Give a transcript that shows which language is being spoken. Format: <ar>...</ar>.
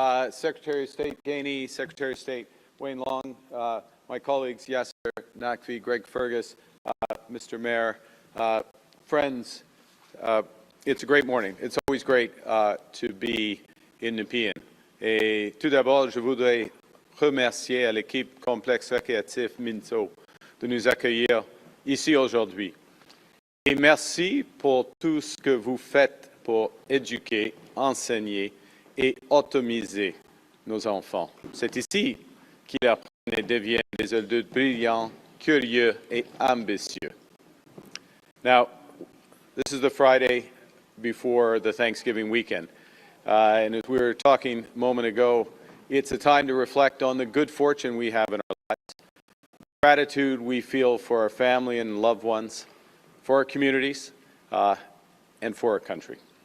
<en>Secretary of State Gainey, Secretary of State Wayne Long, my colleagues Yasser Naqvi, Greg Fergus, Mr. Mayor, friends, it's a great morning. It's always great to be in Nepean.</en> <fr>Et tout d'abord, je voudrais remercier à l'équipe complexe récréatif Minto de nous accueillir ici aujourd'hui. Et merci pour tout ce que vous faites pour éduquer, enseigner et optimiser nos enfants. C'est ici qu'ils apprennent et deviennent des adultes brillants, curieux et ambitieux.</fr> <en>Now, this is the Friday before the Thanksgiving weekend. And as we were talking a moment ago, it's a time to reflect on the good fortune we have in our lives, the gratitude we feel for our family and loved ones, for our communities, and for our country.</en>